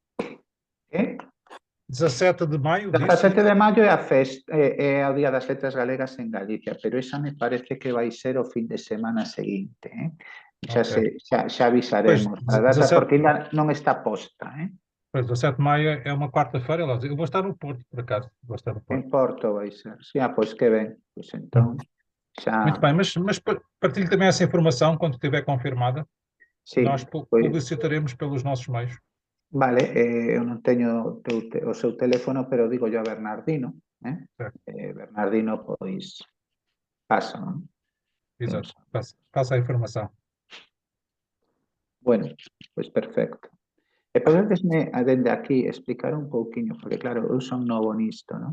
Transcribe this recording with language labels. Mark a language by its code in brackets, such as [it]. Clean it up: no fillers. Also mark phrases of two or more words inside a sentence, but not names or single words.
[gl] Que? 17 de maio, 17 de maio é a festa, é o Día das Letras Galegas en Galicia, pero esa me parece que vai ser o fin de semana seguinte, xa avisaremos a data, porque ainda non está posta, [pt] Pois, 17 de maio é uma quarta-feira, eu vou estar no Porto, por acaso. Vou estar no Porto. [gl] En Porto vai ser. Pois que ben. [pt] Pois então, [gl] xa... [pt] Muito bem, mas partilhe também essa informação quando estiver confirmada. [gl] Sí, [pt] Nós publicitaremos pelos nossos meios. [gl] Vale, eu non teño o seu teléfono, pero digo yo a Bernardino. Bernardino, pois, pasa, non? [pt] Exato, passa a informação. [gl] Bueno, pois perfecto. E podedesme, dende aquí, explicar un pouquiño, porque claro, eu son novo nisto, non?